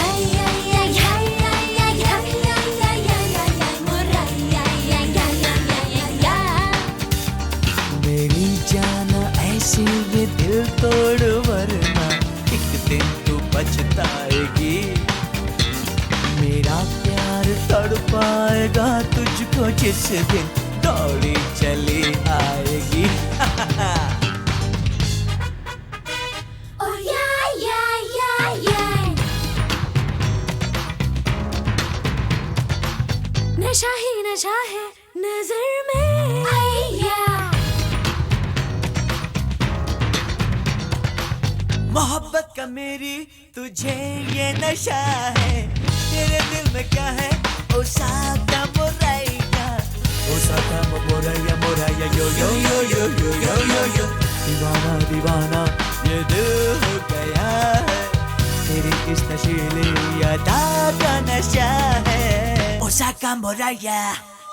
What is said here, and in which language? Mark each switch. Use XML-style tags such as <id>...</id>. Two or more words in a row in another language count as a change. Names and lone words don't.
<hi>मेरी जान ऐसी ये दिल तोड़ वरना एक दिन तू पछताएगी मेरा प्यार तड़पाएगा तुझको जिस दिन दौड़ी चली आएगी</hi> <en>Oh yeah yeah yeah yeah नशा ही नशा है नजर में आया</en> <hi>मोहब्बत का मेरी तुझे ये नशा है तेरे दिल में क्या है ओसाका मोरैया मोरैया यो यो यो यो यो यो यो यो दीवाना दीवाना ये दिल हो गया है तेरी इस नशीली अदा का नशा है ओसाका मोरैया</hi>